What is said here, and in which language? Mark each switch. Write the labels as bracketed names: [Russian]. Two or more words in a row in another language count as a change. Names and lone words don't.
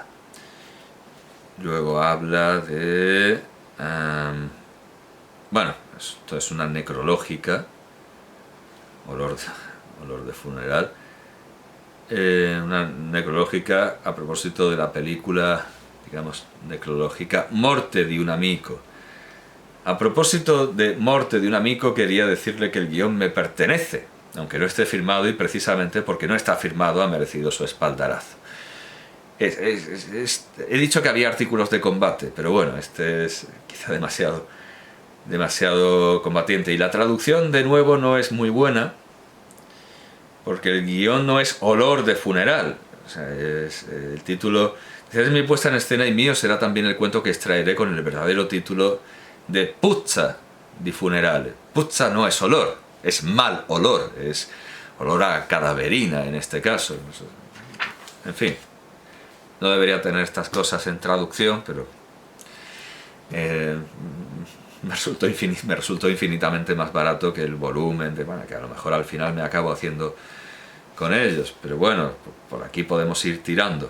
[Spanish] Luego habla de... bueno, esto es una necrológica, olor de funeral, una necrológica a propósito de la película, digamos, necrológica Morte di un amico. A propósito de Morte di un amico, quería decirle que el guión me pertenece, aunque no esté firmado, y precisamente porque no está firmado ha merecido su espaldarazo. He dicho que había artículos de combate, pero bueno, este es quizá demasiado combatiente, y la traducción de nuevo no es muy buena, porque el guión no es Olor de funeral, o sea, es el título, es mi puesta en escena y mío será también el cuento que extraeré con el verdadero título de Puzza di funerale. Puzza no es olor, es mal olor, es olor a cadaverina en este caso. En fin, no debería tener estas cosas en traducción, pero me resultó infinitamente más barato que el volumen, bueno, que a lo mejor al final me acabo haciendo con ellos, pero bueno, por aquí podemos ir tirando.